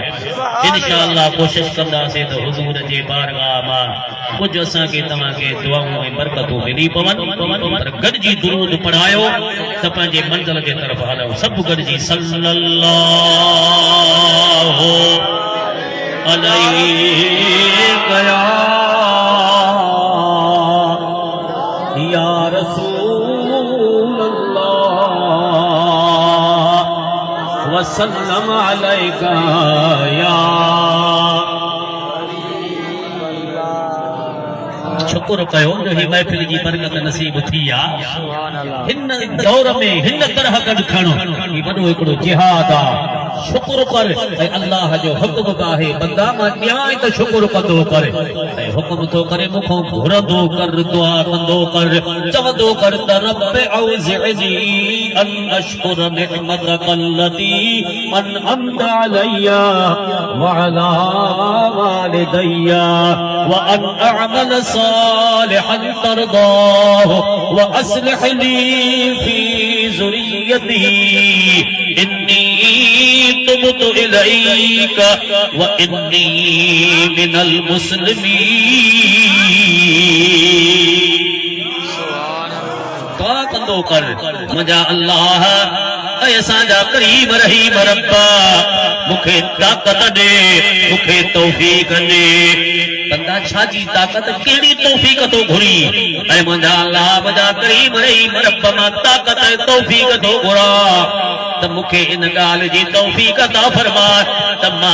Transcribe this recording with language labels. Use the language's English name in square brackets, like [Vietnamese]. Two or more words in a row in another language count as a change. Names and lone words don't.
[Sindhi] इंशाअल्लाह कोशिश कंदासीं त हुज़ूर जे बारगाह मां कुझु असांखे तव्हांखे दुआऊं ऐं बरकतूं मिली पवनि, पर गॾिजी दुरूद पढ़ायो त पंहिंजे मंज़िल जे तरफ़ हलूं। सभु गॾिजी [Arabic] صلى الله عليك يا رسول الله وسلم عليك يا. [Sindhi] शुक्र कयो जो ही महफिल जी बरकत नसीब थी आहे। हिन दौर में हिन तरह गॾु खणो, ही वॾो हिकिड़ो जिहाद आहे। शुक्र कर ऐं अल्लाह जो हुक्म आहे, बंदा मां ॾियां त शुक्र कंदो कर। ऐं हुक्म थो करे मूंखां घुरंदो कर, दुआ कंदो कर, चवंदो कर त [Arabic] رب أوزعني أن أشكر نعمتك التي أنعمت علي و على والدي و أن أعمل صالحا ترضاه و أصلح لي في ذريتي إني تبت إليك و إني من المسلمين. [Sindhi] दुआ कंदो कर मुंहिंजा अल्लाह ऐं असांजा करीम रहीम रब्बा मूंखे ताक़त ॾे, मूंखे तौफ़ीक़ ॾे। बंदा छाजी ताक़त कहिड़ी तौफ़ीक़ थो घुरी? ऐं मुंहिंजा अल्लाह मुंहिंजा करीम रहीम रब मां ताक़त ऐं तौफ़ीक़ थो घुरां त मूंखे इन ॻाल्हि जी तौफ़ीक़ अता फरमा त मां